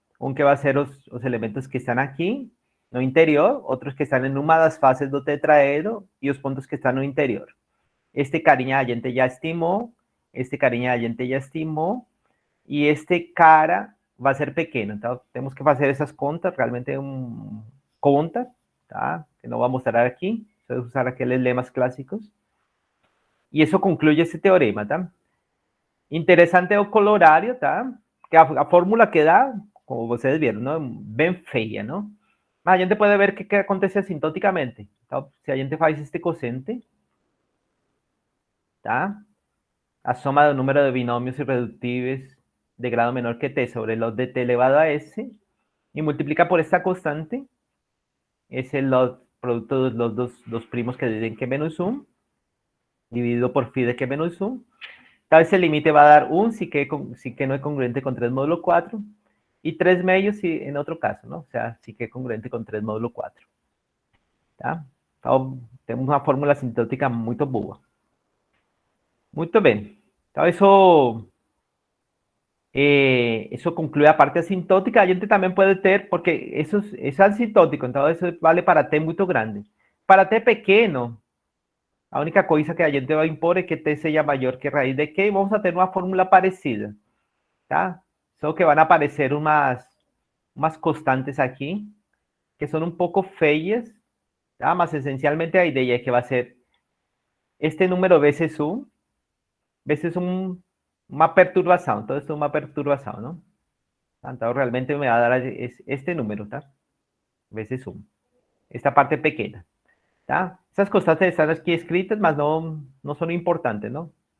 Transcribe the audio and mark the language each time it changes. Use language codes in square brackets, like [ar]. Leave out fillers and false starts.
[pt] Um que vai ser os elementos que estão aqui no interior, outros que estão em uma das faces do tetraedro e os pontos que estão no interior. Este carinha a gente já estimou, este carinha a gente já estimou, e este cara vai ser pequeno. Então, temos que fazer essas contas, realmente contas, tá? Que não vou mostrar aqui. [es] Puedes usar aquellos lemas clásicos. Y eso concluye ese teorema, ¿tá? Interesante o colorario, ¿tá? Que a fórmula que da, como ustedes vieron, ¿no? Bien fea, ¿no? A gente puede ver qué acontece asintóticamente. ¿Tá? Si a gente faz este cosente, ¿tá? A soma del número de binomios irreductibles de grado menor que t sobre los de t elevado a s y multiplica por esta constante, es el producto de los dos primos que dividen que menos 1, dividido por phi de que menos 1. Tal vez el límite va a dar 1 si que no es congruente con 3 módulo 4, y 3 medios si en otro caso, ¿no? O sea, si que es congruente con 3 módulo 4. ¿Tá? [pt] Então, temos uma fórmula sintótica muito boa. Muito bem. Então, [es] eso concluye a parte asintótica. A gente también puede ter, porque eso es asintótico, entonces eso vale para t muy grande. Para t pequeño, la única cosa que a gente va a impor es que t sea mayor que raíz de que, y vamos a tener una fórmula parecida, ¿tá? Solo que van a aparecer unas constantes aquí, que son un poco feias, Tá? [pt] Mas essencialmente a ideia é que vai ser este número vezes uma perturbação. Todo isso é uma perturbação, não? Então, realmente me vai dar este número, tá? Vezes 1. Esta parte pequena, tá? Essas constantes estão aqui escritas, mas não são importantes, não?